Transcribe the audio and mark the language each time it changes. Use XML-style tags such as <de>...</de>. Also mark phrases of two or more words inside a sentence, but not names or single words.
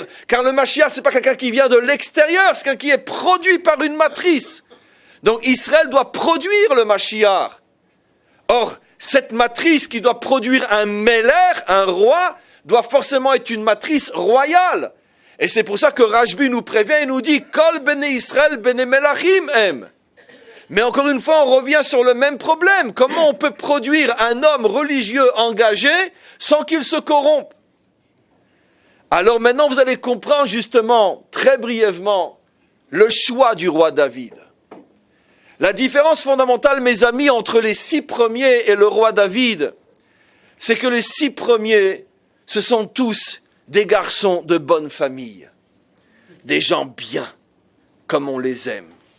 <fr>Car le Mashiach, c'est pas quelqu'un qui vient de l'extérieur, c'est quelqu'un qui est produit par une matrice. Donc Israël doit produire le Mashiach. Or, cette matrice qui doit produire un Meler, un roi, doit forcément être une matrice royale. Et c'est pour ça que Rashbi nous prévient et nous dit «</fr> <he>כל בני ישראל בני מלכים הם ».</he> <fr>Mais encore une fois, on revient sur le même problème. Comment on peut produire un homme religieux engagé sans qu'il se corrompe? Alors maintenant, vous allez comprendre justement, très brièvement, le choix du roi David. La différence fondamentale, mes amis, entre les 6 premiers et le roi David, c'est que les 6 premiers, ce sont tous des garçons de bonne famille, des gens bien, comme on les aime.</fr>